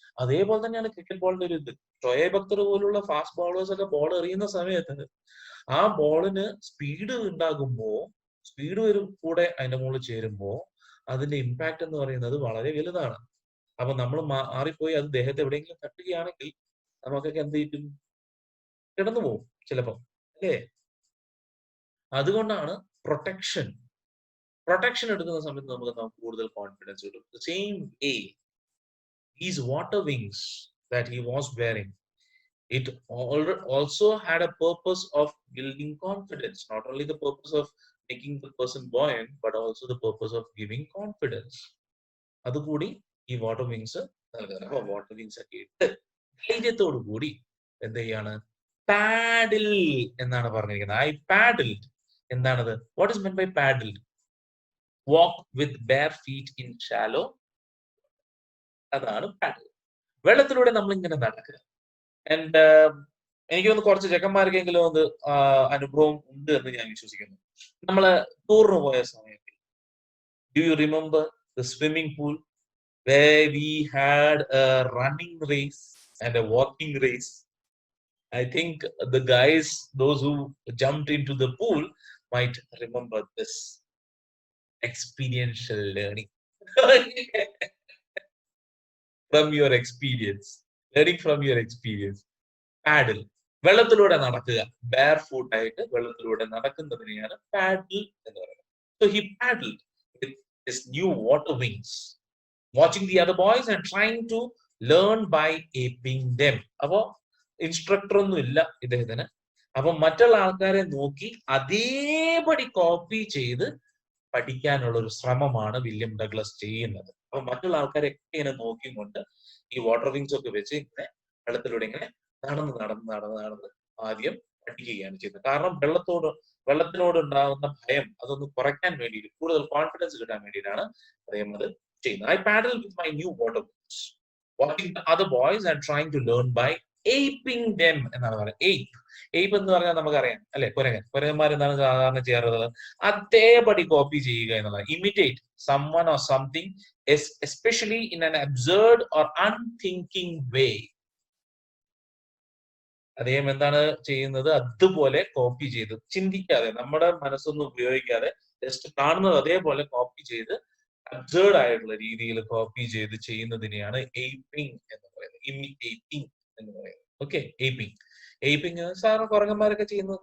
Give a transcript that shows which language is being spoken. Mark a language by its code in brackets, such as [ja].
[ml] അതേപോലെ തന്നെയാണ് ക്രിക്കറ്റ് ബോളിന്റെ ഒരു ഇത്. ഷോയബ് അക്തർ പോലുള്ള ഫാസ്റ്റ് ബോളേഴ്സ് ഒക്കെ ബോൾ എറിയുന്ന സമയത്ത് ആ ബോളിന് സ്പീഡ് ഉണ്ടാകുമ്പോ, സ്പീഡ് വരും കൂടെ അതിന്റെ മുകളിൽ ചേരുമ്പോ അതിന്റെ ഇമ്പാക്ട് എന്ന് പറയുന്നത് വളരെ വലുതാണ്. അപ്പൊ നമ്മൾ മാറിപ്പോയി അത് ദേഹത്തെ എവിടെയെങ്കിലും തട്ടുകയാണെങ്കിൽ നമുക്കൊക്കെ എന്ത് ചെയ്യും? കിടന്നു പോകും ചിലപ്പോ അല്ലേ? അതുകൊണ്ടാണ് പ്രൊട്ടക്ഷൻ എടുക്കുന്ന സമയത്ത് നമുക്ക് കൂടുതൽ കോൺഫിഡൻസ് കിട്ടും. [en] The same way these water wings that he was wearing, it also had a purpose of building confidence. Not only the purpose of making the person buoyant, but also the purpose of giving confidence. [ml] അതുകൂടി ഈ water wings നൽകുന്നത്. അപ്പൊ water wings ഒക്കെ ഇട്ട് ധൈര്യത്തോടു കൂടി എന്ത് ചെയ്യാണ്? പാഡിൽ എന്നാണ് പറഞ്ഞിരിക്കുന്നത്. [en] I paddled. [ml] എന്താണത്? [en] What is meant by paddled? Walk with bare feet in shallow. [ml] അതാണ് പാഡിൽ. വെള്ളത്തിലൂടെ നമ്മൾ ഇങ്ങനെ നടക്കുക. ആൻഡ് എനിക്ക് തോന്നുന്നു കുറച്ച് ചെക്കന്മാർക്കെങ്കിലും അത് അനുഭവം ഉണ്ട് എന്ന് ഞാൻ വിശ്വസിക്കുന്നു. നമ്മള് ടൂറിന് പോയ സമയത്ത്, [en] Do you remember the swimming pool where we had a running race and a walking race? I think the guys, those who jumped into the pool, might remember this experiential learning from your experience, learning from your experience. Paddle. [ml] വെള്ളത്തിലൂടെ നടക്കുക, bear foot ആയിട്ട് വെള്ളത്തിലൂടെ നടക്കുന്നതിനെയാണ് പാഡിൽ എന്ന് പറയുന്നത്. [en] So he paddled with his new water wings, watching the other boys and trying to learn by aping them. [ml] അപ്പോ instructor ഒന്നും ഇല്ല ഇദ്ദേഹത്തിന്. അപ്പൊ മറ്റുള്ള ആൾക്കാരെ നോക്കി അതേപടി കോപ്പി ചെയ്ത് പഠിക്കാനുള്ള ഒരു ശ്രമമാണ് വില്യം ഡഗ്ലസ് ചെയ്യുന്നത്. അപ്പൊ മറ്റുള്ള ആൾക്കാരെയൊക്കെ ഇങ്ങനെ നോക്കിക്കൊണ്ട് ഈ വാട്ടർ വിങ്സ് ഒക്കെ വെച്ച് ഇങ്ങനെ വെള്ളത്തിലൂടെ ഇങ്ങനെ നടന്ന് ആദ്യം പഠിക്കുകയാണ് ചെയ്യുന്നത്. കാരണം വെള്ളത്തിനോട് ഉണ്ടാകുന്ന ഭയം അതൊന്ന് കുറയ്ക്കാൻ വേണ്ടിയിട്ട്, കൂടുതൽ കോൺഫിഡൻസ് കിട്ടാൻ വേണ്ടിയിട്ടാണ് അദ്ദേഹം അത് ചെയ്യുന്നത്. [en] I paddle with my new water boots, watching the other boys and trying to learn by aping them [ml] എന്നാണ് പറയുന്നത്. ape എന്ന് പറഞ്ഞാൽ നമുക്കറിയാം അല്ലെ? കുരങ്ങന്മാർ എന്താണ് സാധാരണ ചെയ്യാറുള്ളത്? അതേപടി കോപ്പി ചെയ്യുക എന്നുള്ളത്. [en] imitate someone or something, especially in an absurd or unthinking way. [ml] അദ്ദേഹം എന്താണ് ചെയ്യുന്നത്? അതുപോലെ കോപ്പി ചെയ്ത്, ചിന്തിക്കാതെ, നമ്മുടെ മനസ്സൊന്നും ഉപയോഗിക്കാതെ ജസ്റ്റ് കാണുന്നത് അതേപോലെ കോപ്പി ചെയ്ത് അബ്സേർഡ് ആയിട്ടുള്ള രീതിയിൽ കോപ്പി ചെയ്ത് ചെയ്യുന്നതിനെയാണ് ഏപ്പിംഗ് എന്ന് പറയുന്നത്. ഇമിറ്റേറ്റിംഗ് എന്ന് പറയുന്നത്. ഓക്കെ, ഏപ്പിംഗ് സാധാരണ കുരങ്ങന്മാരൊക്കെ ചെയ്യുന്നത്.